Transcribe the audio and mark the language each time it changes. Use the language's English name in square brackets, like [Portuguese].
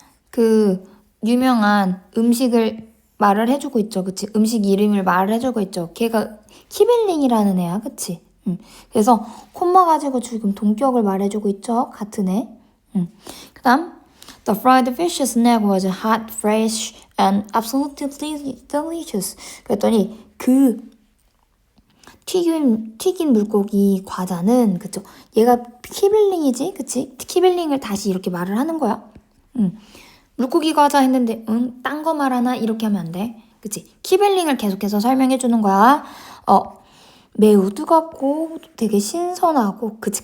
[Korean] 그 유명한 음식을 말을 해주고 있죠. 그치? 음식 이름을 말을 해주고 있죠. 걔가 키벨링이라는 애야. 그치? 그래서 콤마 가지고 지금 동격을 말해주고 있죠. 같은 애. 그 다음 [English] The fried fish snack was hot, fresh, and absolutely delicious. [Korean] 그랬더니 그 튀긴 물고기 과자는, 그쵸? 얘가 키벨링이지? 그치? 키벨링을 다시 이렇게 말을 하는 거야. 물고기 과자 했는데, 딴 거 말하나? 이렇게 하면 안 돼. 그치? 키벨링을 계속해서 설명해 주는 거야. 매우 뜨겁고 되게 신선하고, 그치?